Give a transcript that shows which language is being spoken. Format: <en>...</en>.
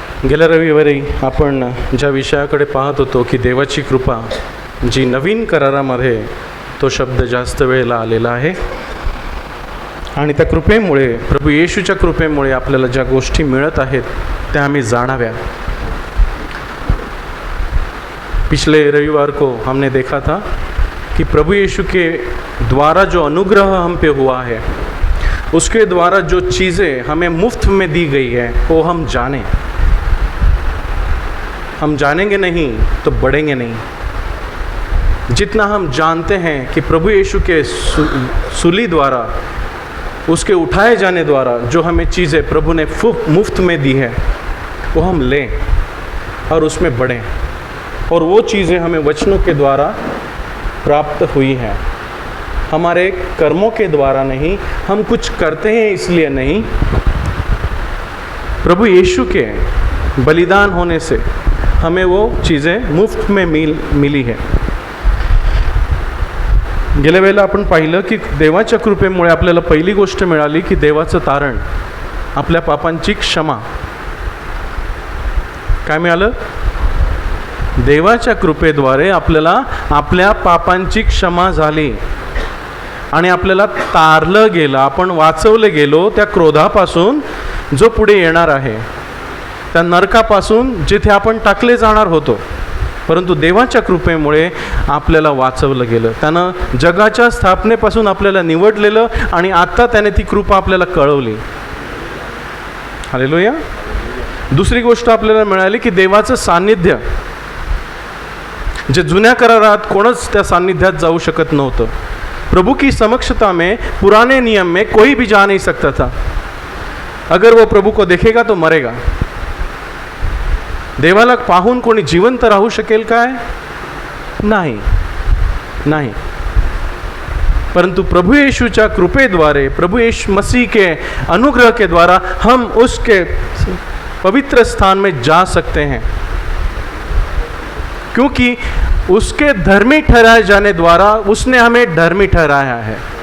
<mr>गेल्या रविवारी आपण ज्या विषयाकडे पाहत होतो की देवाची कृपा जी नवीन करारामध्ये तो शब्द जास्त वेळेला आलेला आहे आणि त्या कृपेमुळे प्रभू येशूच्या कृपेमुळे आपल्याला ज्या गोष्टी मिळत आहेत त्या आम्ही जाणाव्या।</mr> <hi>पिछले रविवार को हमने देखा था कि प्रभु यीशु के द्वारा जो अनुग्रह हम पे हुआ है, उसके द्वारा जो चीज़ें हमें मुफ्त में दी गई है वो हम जानें। हम जानेंगे नहीं तो बढ़ेंगे नहीं। जितना हम जानते हैं कि प्रभु यीशु के सूली द्वारा, उसके उठाए जाने द्वारा जो हमें चीज़ें प्रभु ने मुफ्त में दी है वो हम लें और उसमें बढ़ें, और वो चीज़ें हमें वचनों के द्वारा प्राप्त हुई हैं। हमारे कर्मों के द्वारा नहीं, हम कुछ करते हैं इसलिए नहीं, प्रभु यीशु के बलिदान होने से हमें वो चीज़ें मुफ्त में मिली है।</hi> <mr>गेल्या वेळेला आपण पाहिलं की देवाच्या कृपेमुळे आपल्याला पहिली गोष्ट मिळाली की देवाचं तारण, आपल्या पापांची क्षमा। काय मिळालं? देवाच्या कृपेद्वारे आपल्याला आपल्या पापांची क्षमा झाली आणि आपल्याला तारलं गेलं, आपण वाचवले गेलो त्या क्रोधापासून जो पुढे येणार आहे, त्या नरकापासून जिथे आपण टाकले जाणार होतो, परंतु देवाच्या कृपेमुळे आपल्याला वाचवलं गेलं। त्यानं जगाच्या स्थापनेपासून आपल्याला निवडलेलं आणि आता त्याने ती कृपा आपल्याला कळवली। हालेलुया। दुसरी गोष्ट आपल्याला मिळाली की देवाचं सान्निध्य, जे जुन्या करारात कोणच त्या सान्निध्यात जाऊ शकत नव्हतं।</mr> <hi>प्रभु की समक्षता में पुराने नियम में कोई भी जा नहीं सकता था। अगर वो प्रभु को देखेगा तो मरेगा।</hi> <mr>देवाला पाहून कोणी जिवंत राहू शकेल काय? नाही, नाही। परंतु प्रभु यीशुच्या कृपेद्वारे,</mr> <hi>प्रभु यीशु मसीह के अनुग्रह के द्वारा हम उसके पवित्र स्थान में जा सकते हैं, क्योंकि उसके धर्मी ठहराए जाने द्वारा उसने हमें धर्मी ठहराया है।</hi>